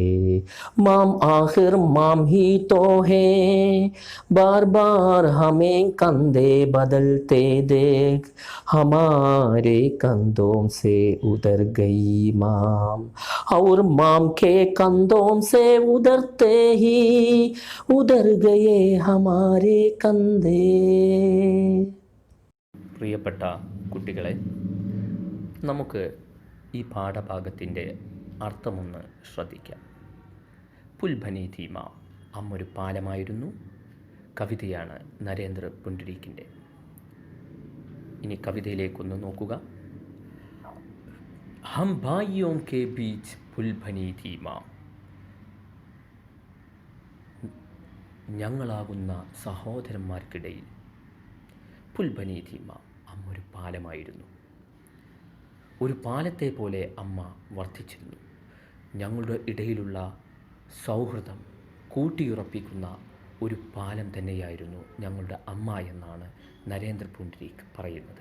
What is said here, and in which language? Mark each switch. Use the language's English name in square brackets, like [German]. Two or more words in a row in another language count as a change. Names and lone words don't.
[Hindi] माम आखिर माम ही तो है, बार बार हमें कंधे बदलते देख हमारे कंधों से उतर गई माम। और माम के कंधों से उतरते ही उतर गए हमारे कंधे। [Malayalam] പ്രിയപ്പെട്ട കുട്ടികളെ, നമുക്ക് ഈ പാഠഭാഗത്തിൻ്റെ അർത്ഥമൊന്ന് ശ്രദ്ധിക്കാം. [Hindi] पुल बनी थी माँ, [Malayalam] അമ്മ ഒരു പാലമായിരുന്നു. കവിതയാണ് നരേന്ദ്ര പുണ്ഡരീക്കിൻ്റെ. ഇനി കവിതയിലേക്കൊന്ന് നോക്കുക. [Hindi] हम भाइयों के बीच पुल बनी थी माँ, [Malayalam] ഞങ്ങളാകുന്ന സഹോദരന്മാർക്കിടയിൽ [Hindi] पुल बनी थी माँ, [Malayalam] അമ്മ ഒരു പാലമായിരുന്നു. ഒരു പാലത്തെ പോലെ അമ്മ വർദ്ധിച്ചിരുന്നു. ഞങ്ങളുടെ ഇടയിലുള്ള സൗഹൃദം കൂട്ടിയുറപ്പിക്കുന്ന ഒരു പാലം തന്നെയായിരുന്നു ഞങ്ങളുടെ അമ്മ എന്നാണ് നരേന്ദ്ര പുണ്ഡരീക്ക് പറയുന്നത്.